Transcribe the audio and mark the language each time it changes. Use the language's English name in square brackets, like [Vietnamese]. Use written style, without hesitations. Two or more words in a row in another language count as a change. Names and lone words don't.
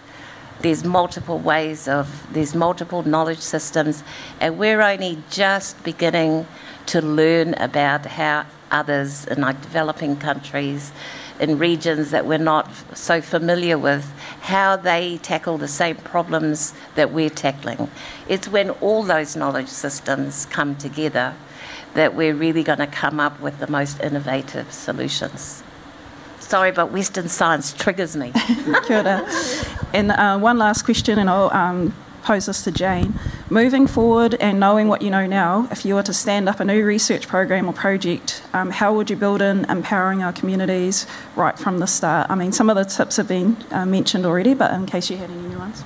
[English] There's multiple there's multiple knowledge systems, and we're only just beginning to learn about how others in like developing countries, in regions that we're not so familiar with, how they tackle the same problems that we're tackling. It's when all those knowledge systems come together that we're really going to come up with the most innovative solutions. Sorry, but Western science triggers me. [Māori] Kia ora. [English] And one last question, and I'll pose this to Jane. Moving forward and knowing what you know now, if you were to stand up a new research program or project, how would you build in empowering our communities right from the start? I mean, some of the tips have been mentioned already, but in case you had any new ones.